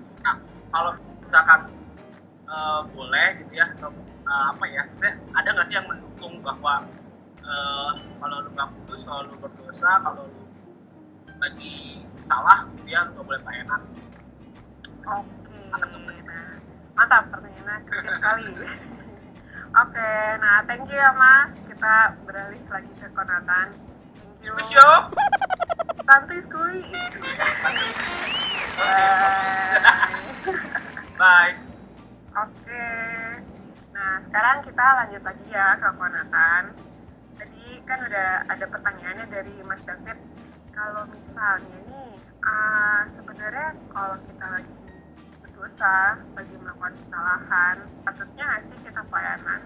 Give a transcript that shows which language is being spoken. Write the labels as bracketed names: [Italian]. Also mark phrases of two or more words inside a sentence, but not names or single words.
[Indonesian] Nah kalau misalkan boleh gitu ya, atau ada nggak sih yang mendukung bahwa kalau lu nggak kudus, kalau lu berdosa, kalau lu lagi salah gitu ya, nggak boleh pelayanan? Oke, mantap pertanyaannya, kritis sekali. Oke, nah [English] thank you [Indonesian] ya Mas. Kita beralih lagi ke Konatan. [English] Thank you. [Indonesian] Spesio. Santuy skui. Bye. Oke. Nah, sekarang kita lanjut lagi ya ke Konatan. Tadi kan udah ada pertanyaannya dari Mas David. Kalau misalnya nih, sebenarnya kalau kita lagi berdosa, lagi melakukan kesalahan, patutnya nggak sih kita pelayanan?